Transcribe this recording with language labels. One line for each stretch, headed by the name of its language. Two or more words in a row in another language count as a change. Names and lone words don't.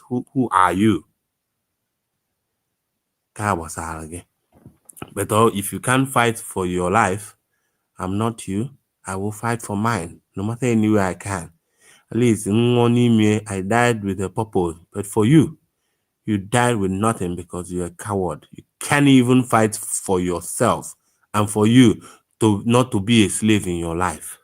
English: Who are you?
Igbo: Ka gbasara gị.
English: But if you can't fight for your life, I'm not you. I will fight for mine, no matter any way I can. At least I died with a purpose. But for you, you died with nothing because you're a coward. You can't even fight for yourself and for you to not to be a slave in your life.